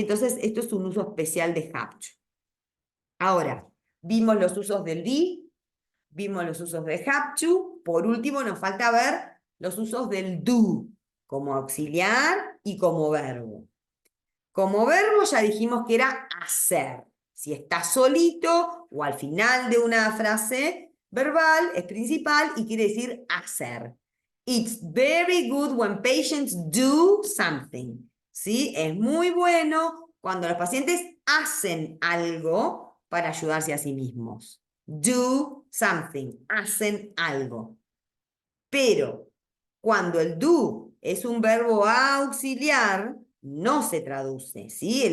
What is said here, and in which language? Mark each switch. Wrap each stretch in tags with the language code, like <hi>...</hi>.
<es>Entonces, esto es un uso especial de have to. Ahora, vimos los usos del be, vimos los usos de have to, por último nos falta ver los usos del do, como auxiliar y como verbo. Como verbo ya dijimos que era hacer. Si está solito o al final de una frase verbal, es principal y quiere decir hacer.</es> <en>It's very good when patients do something.</en> <es>¿Sí? Es muy bueno cuando los pacientes hacen algo para ayudarse a sí mismos.</es> <en>Do something,</en> <es>hacen algo. Pero cuando el do es un verbo auxiliar, no se traduce, ¿sí?</es>